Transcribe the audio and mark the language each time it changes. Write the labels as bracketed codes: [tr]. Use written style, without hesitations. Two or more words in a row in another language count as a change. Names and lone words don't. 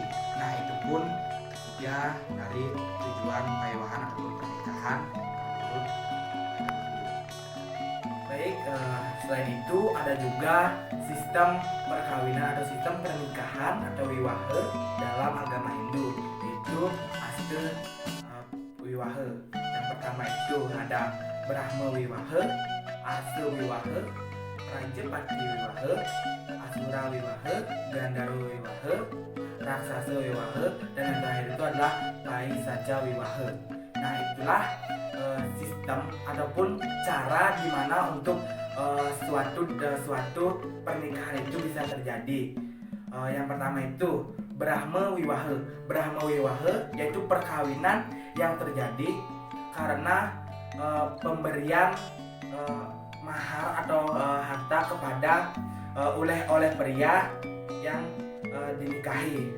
[id] Nah, itu pun ketiga dari tujuan pawiwahan ataupun pernikahan menurut Hindu. Baik, selain itu ada juga sistem perkawinan atau sistem pernikahan atau wiwaha dalam agama Hindu, yaitu Asta Wiwaha. Yang pertama itu ada Brahma Wiwaha, Asa Wiwaha, Rajapati Wiwaha, Asura Wiwaha, Gandharva Wiwaha, Raksasa Wiwaha, dan yang terakhir itu adalah Paisaja Wiwaha. Nah, itulah sistem ataupun cara dimana untuk suatu pernikahan itu bisa terjadi. Yang pertama itu Brahma Wiwaha. Brahma Wiwaha yaitu perkawinan yang terjadi karena pemberian mahar atau harta kepada oleh pria yang dinikahi.